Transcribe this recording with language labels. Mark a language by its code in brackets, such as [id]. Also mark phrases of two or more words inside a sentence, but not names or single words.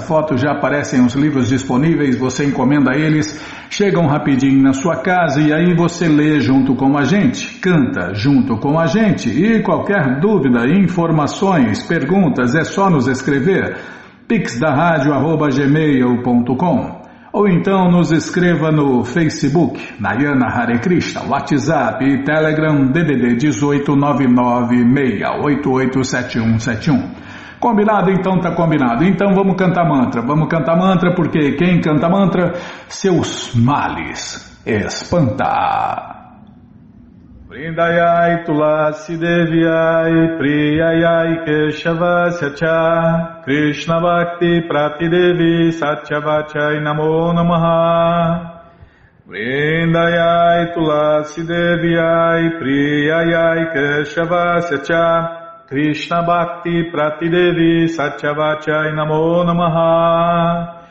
[pt] foto, já aparecem os livros disponíveis, você encomenda eles, chegam rapidinho na sua casa e aí você lê junto com a gente, canta junto com a gente e qualquer dúvida, informações, perguntas, é só nos escrever pixdaradio@gmail.com ou então nos escreva no Facebook, Nayana Hare Krishna, WhatsApp e Telegram DDD 18996887171. Combinado? Então tá combinado. Então vamos cantar mantra, porque quem canta mantra, seus males espanta. [sa] वृन्दायै तुलसी देव्यै प्रियायै केशवस्य च कृष्ण भक्ति प्रतिदेवि सत्यवचै नमो नमः. वृन्दायै तुलसी देव्यै प्रियायै केशवस्य च कृष्ण भक्ति प्रतिदेवि सत्यवचै नमो नमः.